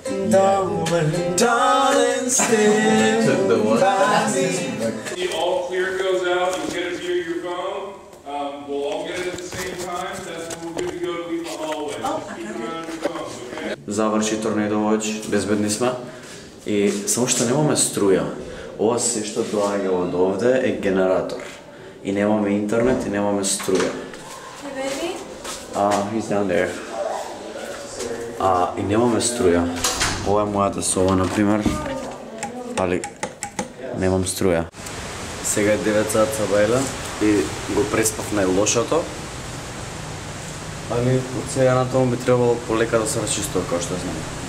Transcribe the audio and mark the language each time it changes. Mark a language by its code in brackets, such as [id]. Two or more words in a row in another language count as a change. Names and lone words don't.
[en] Darling, stand by me. The all clear goes out, you get it via your phone. We'll all get it at the same time. That's when we're good to go to leave the hallway. Just keep an eye on your phones, okay? [mk] Заврши [en] Tornado Watch, [mk] безбедни сме. И само што немаме струја. Ова се што доаѓа од овде е генератор. И немаме интернет и немаме струја. [en] Hey baby. He's down there. [mk] И немаме струја. Ова е мојата соба, например, али немам струја. Сега е 9 сат сабајле и го преспав најлошото, али од сега на тоа би требало полека да се расчистува, како што знам.